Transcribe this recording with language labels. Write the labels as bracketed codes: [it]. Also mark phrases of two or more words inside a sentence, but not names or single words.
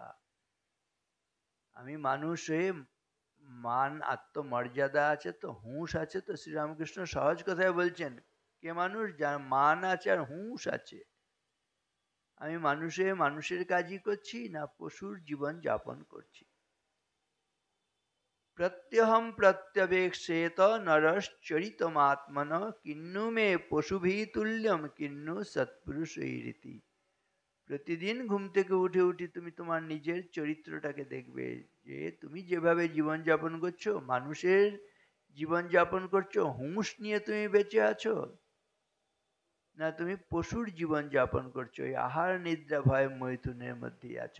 [bn] আমি মানুষ হয়ে, মান আত্মমর্যাদা আছে তো, হুঁশ আছে তো। শ্রীরামকৃষ্ণ সহজ কথায় বলছেন, কে মানুষ? যার মান আছে আর হুঁশ আছে। আমি মানুষ হয়ে মানুষের কাজই করছি না পশুর জীবন যাপন করছি? [sa] प्रत्यहम प्रत्यवेक्षेत नरश्चरितमात्मन किन्नु मे पशुभि तुल्यम किन्नु सत्पुरुषैरिति। [bn] প্রতিদিন ঘুম থেকে উঠে উঠে তুমি তোমার নিজের চরিত্রটাকে দেখবে, যে তুমি যেভাবে জীবন যাপন করছো, মানুষের জীবন যাপন করছো, হুঁশ নিয়ে তুমি বেঁচে আছো, না তুমি পশুর জীবন যাপন করছো, এই আহার নিদ্রা ভয় মৈথুনের মধ্যেই আছো।